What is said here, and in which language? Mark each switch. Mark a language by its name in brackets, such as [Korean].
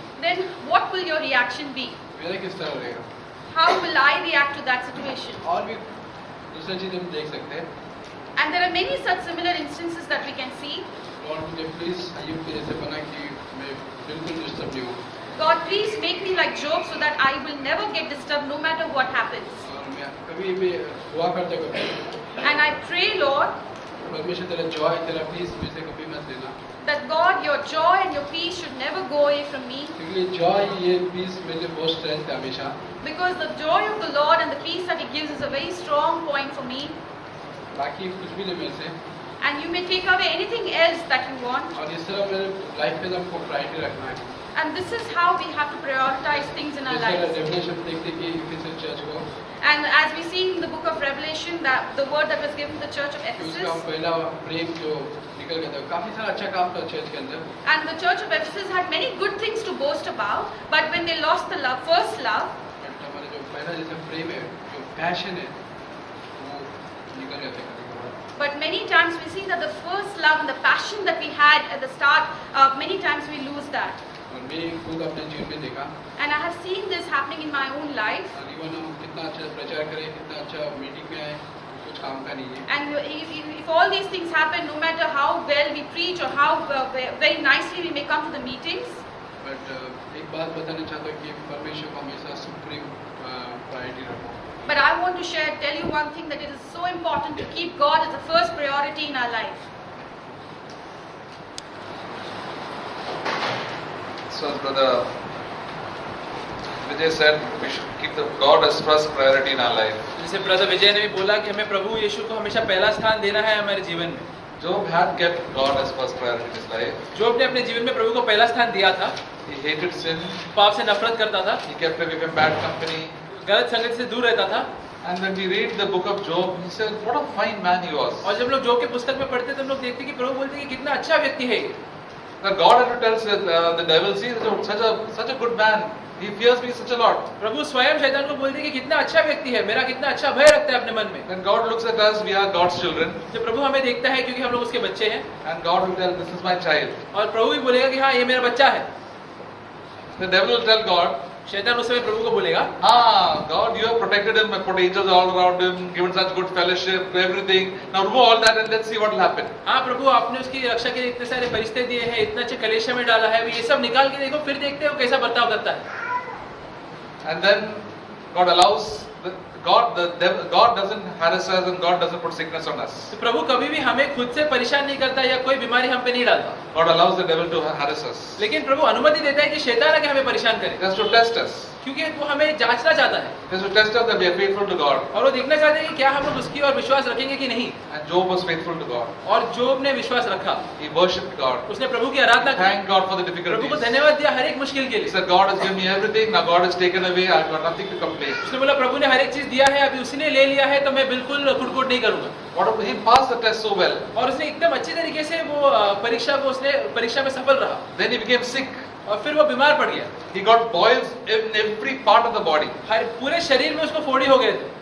[English] Then what will your reaction be? [Hindi] मेरा किस तरह रहेगा. [English] How will I react to that situation? [Hindi] और भी दूसरी चीज़ हम देख सकते हैं. [English] And there are many such similar instances that we can see. [Hindi] और मुझे प्लीज अय्यूब के जैसे बना कि मैं बिल्कुल डिस्टर्ब नहीं हूँ. [English] God, please make me like Job so that I will never get disturbed no matter what happens. [Hindi] और मैं कभी भी हुआ करता कभी [English] And I pray, Lord, [Hindi] परमेश्वर तेरा जॉय तेरा पीस मुझसे कभी मत देना. [English] that God, your joy and your peace should never go away from me. [Hindi] क्योंकि जॉय ये पीस मेरे लिए बहुत स्ट्रेंथ है हमेशा. [English] Because the joy of the Lord and the peace that He gives is a very strong point for me. [Hindi] बाकी कुछ भी नहीं मेरे से. [English] And you may take away anything else that you want. [Hindi] और इस तरह मेरे लाइफ में हमको प्रायोरिटी रखना है. [English] And this is how we have to prioritize things in our [Hindi] जिस तरह [English] lives. [Hindi] रेवलेशन देखते कि इफिसियंस चर्च को [English] And as we see in the book of Revelation, that the word that was given to the church of [Hindi] कि उसका [English] Ephesus, [Hindi] पहला प्रेम जो निकल गया था काफी सारा अच्छा काम था चर्च के अंदर. [English] and the church of Ephesus had many good things to boast about, but when they lost the love, first love, [Hindi] but हमारा जो पहला जैसे प्रेम है जो पैशन है वो निकल गया था. [English] but many times we see that the first love and the passion that we had at the start, many times we lose that. [Hindi] और मैं खुद अपने जीवन में देखा. [English] And I have seen this happening in my own life. [Hindi] और even हम कितना अच्छा प्रचार करें कितना अच्छा मीटिंग में आए कुछ काम का नहीं है. [English] And if all these things happen, no matter how well we preach or how very nicely we may come to the meetings, [Hindi] but एक बात बताना चाहता हूँ कि परमेश्वर को हमेशा सुप्रीम प्रायोरिटी रखो. [English] but I want to tell you one thing, that it is so important to keep God as the first priority in our life. So as brother Vijay said, we should keep the God as first priority in our life. [Hindi] जैसे brother विजय ने भी बोला कि हमें प्रभु यीशु को हमेशा पहला स्थान देना है हमारे जीवन में. [English] Job had kept God as first priority in his life. [Hindi] जोब ने अपने जीवन में प्रभु को पहला स्थान दिया था. [English] He hated sin. [Hindi] पाप से नफरत करता था. [English] He kept away from bad company. [Hindi] गलत संगत से दूर रहता था. [English] And when we read the book of Job, he said, what a fine man he was. [Hindi] और जब लोग जोब की पुस्तक में पढ़ते तो हम लोग देखते कि प्रभु बोलते कि कितना अच्छा व्यक्ति है. [English] That God had to tell the devil, see, such a good man. He fears me such a lot. [Hindi] प्रभु स्वयं शैतान को बोलते कि कितना अच्छा व्यक्ति है, मेरा कितना अच्छा भय रखता है अपने मन में. [English] When God looks at us, we are God's children. [Hindi] जब प्रभु हमें देखता है क्योंकि हम लोग उसके बच्चे हैं. [English] And God will tell, this is my child. [Hindi] और प्रभु भी बोलेगा कि हाँ ये मेरा बच्चा है. [English] The devil will tell God, [Hindi] शैतान उस समय प्रभु को बोलेगा, [English] ah, God, you have protected him, put angels all around him, given such good fellowship, everything. Now remove all that and let's see what will happen. [Hindi] हाँ प्रभु आपने उसकी रक्षा के लिए इतने सारे फरिश्ते दिए हैं, इतना अच्छे कलेशा में डाला है, ये सब निकाल के देखो, फिर देखते हो कैसा बर्ताव करता है. [English] And then God allows, God doesn't harass us and God doesn't put sickness on us. [Hindi] तो प्रभु कभी भी हमें खुद से परेशान नहीं करता या कोई बीमारी हम पे नहीं डालता. [English] God allows the devil to harass us. [Hindi] लेकिन प्रभु अनुमति देता है कि शैतान आके हमें परेशान करे. [English] He has to test us. [Hindi] क्योंकि वो हमें जांचना चाहता है. [English] He has to test us that we are faithful to God. [Hindi] और वो देखना चाहते हैं कि क्या हम लोग उसकी ओर विश्वास रखेंगे कि नहीं. [English] And Job was faithful to God. [Hindi] और जोब ने विश्वास रखा. [English] He worshipped God. [Hindi] उसने प्रभु की आराधना की. [English] Thank God for the [Hindi] प्रभु को [English] difficulties. [Hindi] धन्यवाद दिया हर एक मुश्किल के [English] He [Hindi] लिए. [English] said, God has given me everything. Now God has taken away. I've got nothing to complain. [Hindi] उसने बोला प्रभु ने हर एक चीज दिया है, अभी उसने ले लिया है तो मैं बिल्कुल कुड़कुड़ नहीं करूंगा. [English] He passed the test so well. [Hindi] और उसने एकदम अच्छे तरीके से वो परीक्षा में सफल रहा. [English] Then he became sick. [Hindi] और फिर वो बीमार पड़ गया। [English] He got boils in every part of the body. [Hindi] हर पूरे शरीर में उसको फोड़ी हो गए थे।